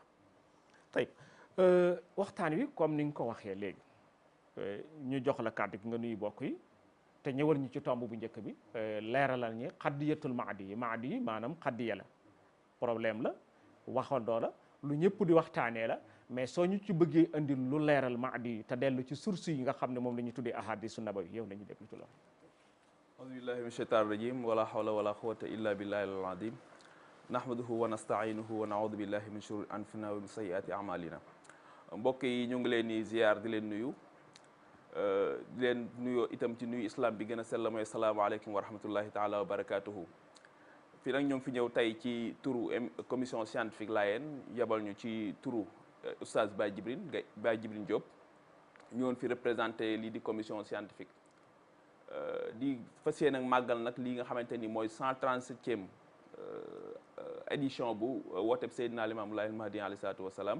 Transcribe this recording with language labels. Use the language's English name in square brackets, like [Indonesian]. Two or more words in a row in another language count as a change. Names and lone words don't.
[Wolof] tey waxtaan wi comme ni nga ko waxee léegi ñu jox la kàddu gi nga nuyu bokk yi te ñëwal ñu ci tomb bu njëkk bi leeralal ñi [Arabic] قضية المهدي [Wolof] yi maanaam xaddiya la problème la waxandoo la lu ñëpp di waxtaanee la mais soo ñu ci bëggee andi lu leeral Mahdi yi te dellu ci source yi nga xam ne moom la ñu tuddee [Arabic] أحاديث نبوية [Wolof] yow nañu déglu ci loolu. [Arabic] أعوذ بالله من الشيطان الرجيم ولا حول ولا قوة إلا بالله العظيم نحمده ونستعينه ونعوذ بالله من شرور أنفسنا ومن سيئات أعمالنا. [Wolof] mbokk yi ñu ngi leen di ziar di leen nuyu di leen nuyoo itam ci nuyu islam bi gën a sell mooy [Arabic] السلام عليكم ورحمة الله تعالى وبركاته. [Wolof] fii nag ñoo ngi fi ñëw tey ci turu [French] commission scientifique [Wolof] Laayeen yebal ñu ci turu oustaz Baye Djibril Diop ñëwoon fi représenté lii di [French] commission scientifique [Wolof] di fas yéene nag màggal nag lii nga xamante ni mooy 137e édition bu wooteb Seydina Limaamu Laay al-Mahdi [Arabic] عليه الصلاة والسلام.